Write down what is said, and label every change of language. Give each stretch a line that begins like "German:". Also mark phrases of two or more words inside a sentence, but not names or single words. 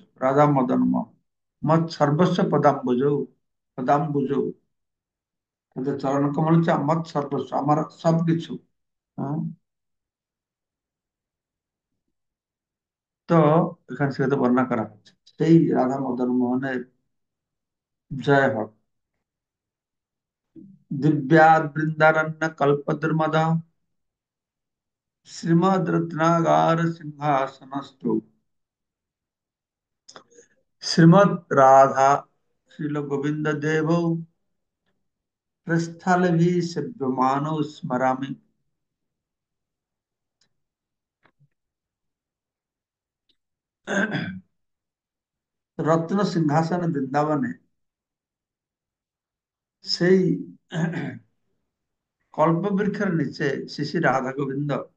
Sanskrit: রাধা মদন মোহন মত সর্বস্ব পদাম্বুজৌ,
Bangla: তাদের চরণকমল হচ্ছে আমার সর্বস্ব, আমার সবকিছু। হ্যাঁ, তো এখানে সেটা বর্ণনা করা হচ্ছে, সেই রাধা মদন মোহনের জয় হোক।
Sanskrit: दिव्याद बृंदारण्य कल्पद्रुमद श्रीमद रत्नागार सिंहासनस्तु श्रीमद राधा श्रील गोविंद देव प्रस्थल भी सेव्यमानो स्मरामि।
Bangla: রত্ন সিংহাসন বৃন্দাবনে সেই কল্পবৃক্ষের নিচে শ্রী শ্রী রাধা গোবিন্দ,